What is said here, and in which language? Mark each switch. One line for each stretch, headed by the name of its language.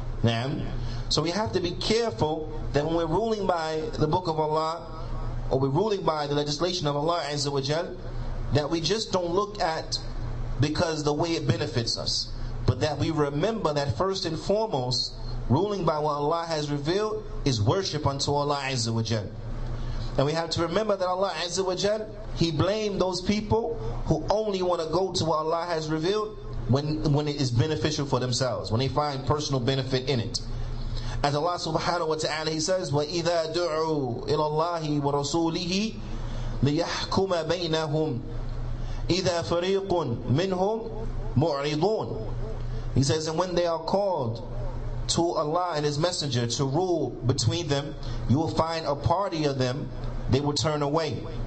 English: Now, so we have to be careful that when we're ruling by the book of Allah, or we're ruling by the legislation of Allah Azza wa Jal, that we just don't look at because the way it benefits us, but that we remember that first and foremost, ruling by what Allah has revealed is worship unto Allah Azza wa Jal. And we have to remember that Allah Azza wa Jal, He blamed those people who only want to go to what Allah has revealed when it is beneficial for themselves, when they find personal benefit in it. As Allah subhanahu wa ta'ala, He says,
Arabic: وَإِذَا دُعُوا إِلَى اللَّهِ وَرَسُولِهِ لِيَحْكُمَ بَيْنَهُمْ إِذَا فَرِيقٌ مِّنْهُمْ مُعْرِضُونَ.
English: He says, and when they are called to Allah and His Messenger to rule between them, you will find a party of them, they will turn away.